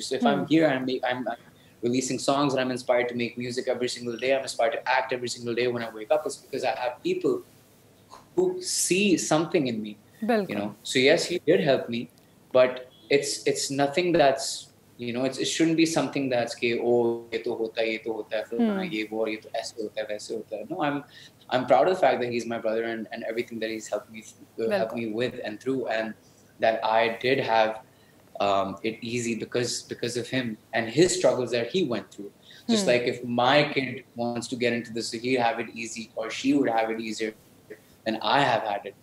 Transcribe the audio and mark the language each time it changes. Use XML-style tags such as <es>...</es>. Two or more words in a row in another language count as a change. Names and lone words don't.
<en>So if I'm here and I'm releasing songs and I'm inspired to make music every single day, I'm inspired to act every single day when I wake up, it's because I have people who see something in me. So yes, he did help me, but it's nothing that's it shouldn't be something that's</en> <hi>के ये तो होता है फिर ये वो ये तो ऐसे होता है वैसे होता है</hi> <en>waise hota hai. No, I'm proud of the fact that he's my brother and everything that he's helped me with and through, and that I did have it easy because of him and his struggles that he went through. Just like if my kid wants to get into this, he'd have it easy or she would have it easier than I have had it.</en>